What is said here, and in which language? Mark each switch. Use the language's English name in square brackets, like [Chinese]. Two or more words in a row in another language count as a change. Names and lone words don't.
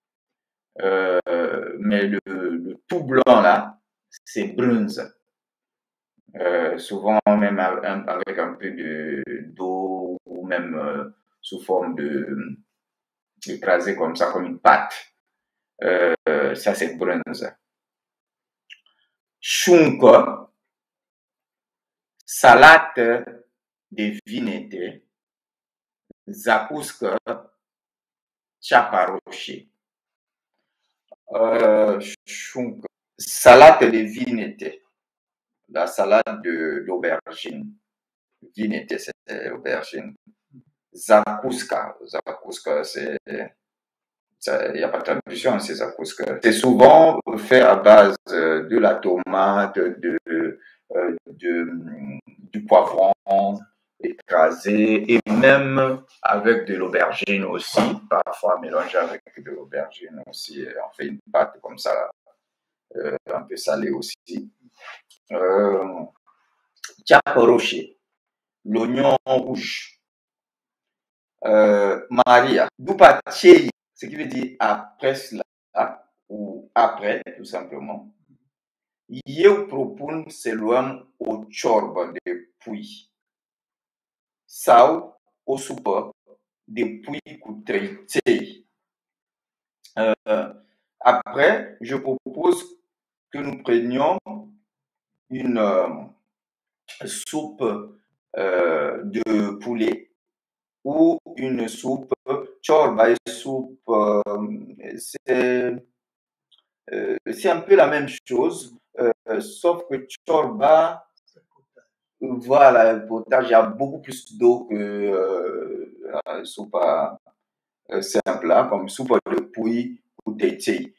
[French] Mais le tout blanc là, c'est brânză. Souvent même avec un peu d'eau ou même sous forme écrasé comme ça, comme une pâte. Ça c'est brânză. [Romanian] Șuncă, salată de vinete, zacuscă, ceapa roșie. Șuncă, salată de vinete. [French] La salade d'aubergine. Vinete, c'est aubergine. Zakouska. Zakouska, c'est. Il n'y a pas de traduction, c'est zakouska. C'est souvent fait à base de la tomate, du poivron écrasé et même avec de l'aubergine aussi. Parfois mélangé avec de l'aubergine aussi. On fait une pâte comme ça, un peu salée aussi. [Romanian] Ceapă roșie, [French] l'oignon rouge, Maria. [Romanian] După aceea, [French] ce qui veut dire après cela, ou après, tout simplement, [Romanian] eu propun să luăm o ciorbă de pui sau o supă de pui cu trăiței. [French] Après, je propose que nous prenions une soupe de poulet ou une soupe chorba et soupe. C'est un peu la même chose, sauf que chorba, voilà, le potage, il y a beaucoup plus d'eau que la soupe simple, là, comme soupe de pouille ou tété.